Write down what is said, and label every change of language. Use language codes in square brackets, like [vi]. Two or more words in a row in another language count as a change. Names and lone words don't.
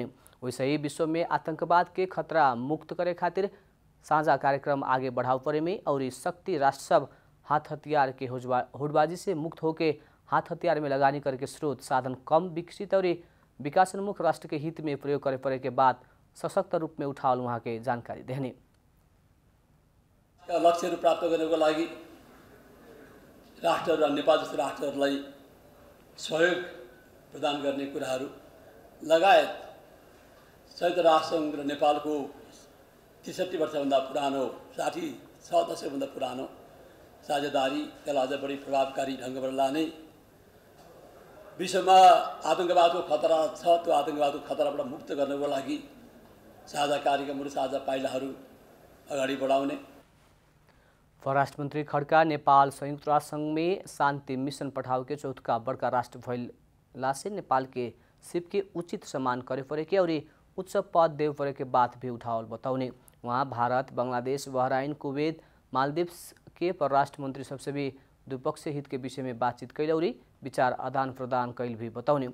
[bho] वैसे ही विश्व में आतंकवाद के खतरा मुक्त करे खातिर साझा कार्यक्रम आगे बढ़ाव पड़े में और शक्ति राष्ट्र सब हाथ हथियार के होड़बाजी से मुक्त होके हाथ हथियार में लगानी करके स्रोत साधन कम विकसित और विकासोन्मुख राष्ट्र के हित में प्रयोग करे पड़े के बाद सशक्त रूप में उठावल वहाँ के जानकारी देने। [ne] लक्ष्यहरू प्राप्त गर्नको लागि राष्ट्रहरू र नेपाल जस्तो राष्ट्रहरूलाई सहयोग प्रदान गर्ने कुराहरू लगायत संयुक्त राष्ट्रसङ्घ र नेपालको 63 वर्षभन्दा पुरानो 66 दशकभन्दा पुरानो साझेदारी त्यसलाई अझ बढी प्रभावकारी ढङ्गबाट लाने, विश्वमा आतङ्कवादको खतरा छ, त्यो आतङ्कवादको खतराबाट मुक्त गर्नको लागि साझा कार्यक्रमहरू, साझा पाइलाहरू अगाडि बढाउने। [bho] परराष्ट्र मंत्री खड़का नेपाल संयुक्त राष्ट्र संघ में शांति मिशन पठाव के चौथा बड़का राष्ट्र भइला से नेपाल के सिप के उचित सम्मान करे पड़े के और उच्च पद देव पड़े के बात भी उठावल बताउने। वहाँ भारत, बांग्लादेश, बहराइन, कुवैत, मालदीव्स के परराष्ट्र मंत्री सबसे भी द्विपक्षीय हित के विषय में बातचीत कैल और विचार आदान प्रदान कैल भी बताउने।